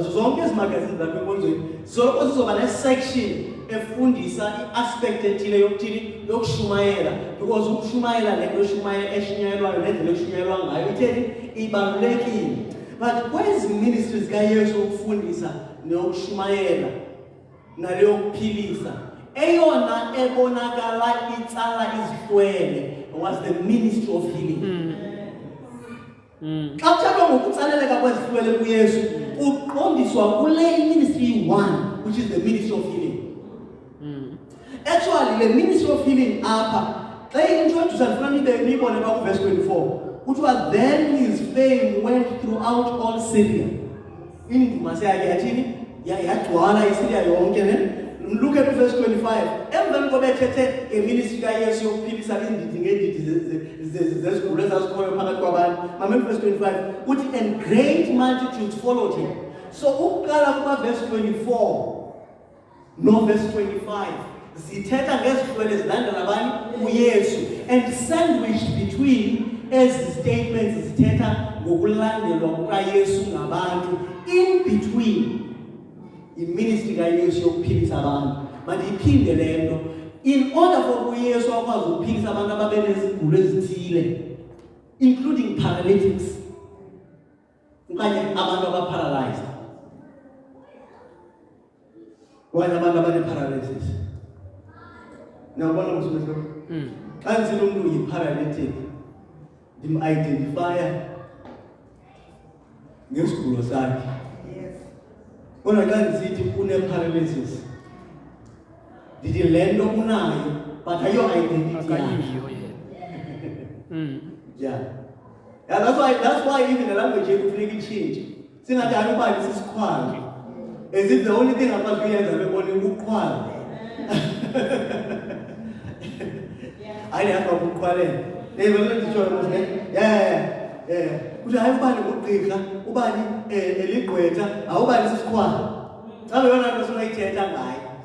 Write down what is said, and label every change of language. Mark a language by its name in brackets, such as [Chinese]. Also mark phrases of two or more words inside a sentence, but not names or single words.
[Xhosa] So zonke ezi magazini zalapha enkonzweni zizoloko zizoba ne-section efundisa i-aspect ethile yokuthini yokushumayela, because ukushumayela nento eshunyayelwayo nendlela eshunyayelwa ngayo itheni ibalulekile. But kwezi ministries kaYesu ukufundisa neyokushumayela naleyokuphilisa, eyona ebonakala itsala izihlwele [English] was the ministry of healing. [Xhosa] Xa kuthethwa ngokutsaleleka kwezihlwele kuYesu, uqondiswa kule ministry 1, [English] which is the ministry of healing. Actually, the ministry of healing [Xhosa] apha, xa [English] introduce [Xhosa] ndifuna nibone pha [English] verse 24, kuthiwa then his fame went throughout all Syria. [Xhosa] Induma yakhe yathini yagcwala iSyria yonke ne. [English] Look at verse 25. [Xhosa] Emveni kobethethe ngeministry kaYesu yokuphilisa indidi ngendidi zezigulo ezazikhoyo phakathi kwabantu. Mamela verse 25 uthi [English] and great multitudes followed him. [Xhosa] So ukuqala kuba verse 24 no verse 25 zithetha ngezihlwele ezilandela abani uYesu, [English] and sandwiched between [Xhosa] ezi statements zithetha ngokulandelwa kukaYesu ngabantu. In between iministry kaYesu yokuphilisa abantu, mandiyiphinde le nto, [English] in order for [Xhosa] uYesu akwazi ukuphilisa abantu ababenezigulo ezithile, [English] including paralytics [Xhosa] okanye abantu abaparalyzed, okanye abantu abane-paralysis. Niyabona msumehlo? Xa ndisithi umuntu yi-paralytic, ndim-identifya ngesigulo sakhe. Kodwa xa ndisithi une-paralysis, ndithi le nto unayo but ayo-identity yakhe. [English] Yeah, that's why even the language [Xhosa] yethu kufuneka itshintshe. Singathi ayubani sisikhwala, [English] as if the only thing [Xhosa] akwazi kuyenza bebona ukukhwala. Hayi yakho ukukhwalela. Vele nditsho manje, yeah. Kuthi hayi ubani ugqirha, ubani eligqwetha, awubani sisikhwala. Xa yona nto sinayithetha ngayo.